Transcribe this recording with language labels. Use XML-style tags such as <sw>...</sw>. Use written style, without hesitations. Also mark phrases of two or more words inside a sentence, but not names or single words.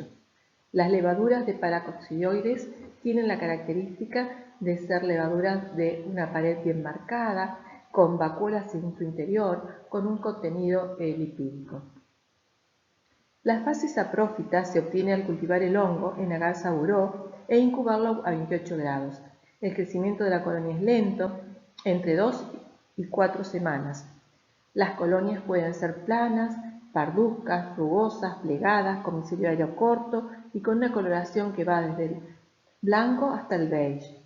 <es>Las levaduras de paracoccidioides tienen la característica de ser levaduras de una pared bien marcada, con vacuolas en su interior, con un contenido lipídico. La fase saprófita se obtiene al cultivar el hongo en agar saburó e incubarlo a 28 grados. El crecimiento de la colonia es lento, entre 2 y 4 semanas. Las colonias pueden ser planas, parduzcas, rugosas, plegadas, con micelio aéreo corto y con una coloración que va desde el blanco hasta el beige.</es>